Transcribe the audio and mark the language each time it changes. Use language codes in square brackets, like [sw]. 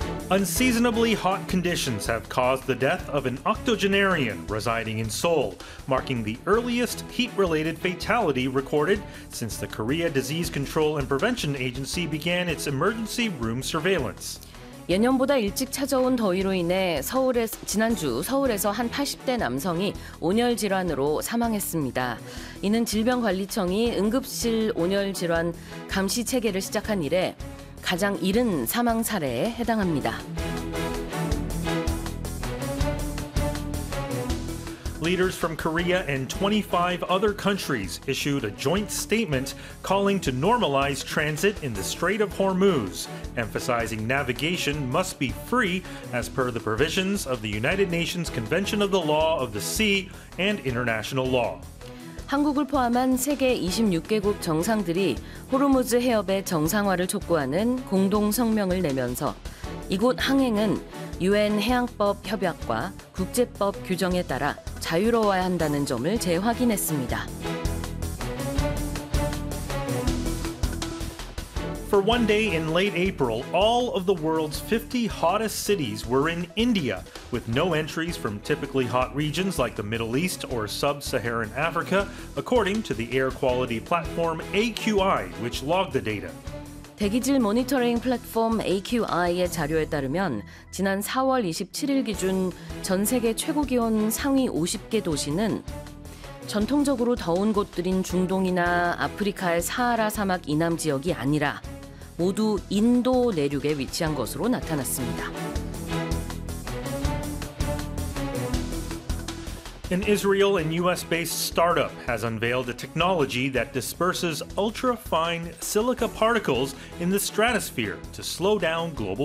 [en] Unseasonably hot conditions have caused the death of an octogenarian residing in Seoul, marking the earliest heat-related fatality recorded since the Korea Disease Control and Prevention Agency began its emergency room surveillance. [ko] 예년보다 일찍 찾아온 더위로 인해 지난주 서울에서 한 80대 남성이 온열 질환으로 사망했습니다. 이는 질병관리청이 응급실 온열 질환 감시 체계를 시작한 이래 가장 이른 사망 사례에 해당합니다. [en] Leaders from Korea and 25 other countries issued a joint statement calling to normalize transit in the Strait of Hormuz, emphasizing navigation must be free as per the provisions of the United Nations Convention of the Law of the Sea and international law. [ko] 한국을 포함한 세계 26개국 정상들이 호르무즈 해협의 정상화를 촉구하는 공동 성명을 내면서 이곳 항행은 UN 해양법 협약과 국제법 규정에 따라 자유로워야 한다는 점을 재확인했습니다. [en] For one day in late April, all of the world's 50 hottest cities were in India, with no entries from typically hot regions like the Middle East or sub-Saharan Africa, according to the air quality platform AQI, which logged the data. [ko] 대기질 모니터링 플랫폼 AQI의 자료에 따르면 지난 4월 27일 기준 전 세계 최고 기온 상위 50개 도시는 전통적으로 더운 곳들인 중동이나 아프리카의 사하라 사막 이남 지역이 아니라 모두 인도 내륙에 위치한 것으로 나타났습니다. [en] An Israel and U.S.-based startup has unveiled a technology that disperses ultra-fine silica particles in the stratosphere to slow down global warming.